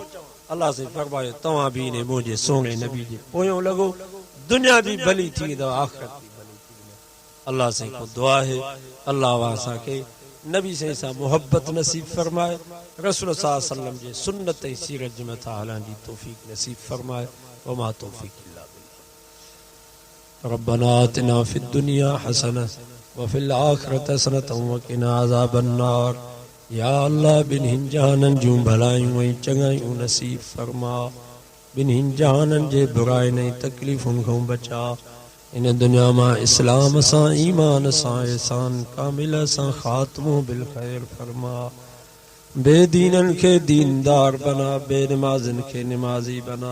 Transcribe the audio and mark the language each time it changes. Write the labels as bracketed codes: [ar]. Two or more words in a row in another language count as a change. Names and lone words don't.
[sd] अल्लाह साईं फरमायो, तव्हां बि इन मुंहिंजे सोने नबी जे पोयों लॻो, दुनिया भी भली थी वेंदव, आख़िरत भी भली थी वेंदव। अल्लाह साईं को दुआ है, अल्लाह असांखे नबी साईं सां मोहब्बत नसीब फरमाए, रसूल [ar] صلى الله عليه وسلم [sd] जे सुन्नत ऐं सीरत जे मथां हलण जी तौफ़ीक़ नसीब फरमाए। [ar] وما توفيق إلا بالله. ربنا آتنا في الدنيا حسنة وفي الآخرة حسنة وقنا عذاب النار. [sd] या अल्लाह ॿिन्हिनि जहाननि जूं भलायूं ऐं चङायूं नसीब फरमा, ॿिन्हिनि जहाननि जे बुराइनि ऐं तकलीफ़ुनि खां बचा। इन दुनिया मां इस्लाम सां, ईमान सां, एहसान कामिल सां ख़ात्मो बिल ख़ैर फरमा। बेदीननि खे दीनदार बना, बेनमाज़िन खे निमाज़ी बना।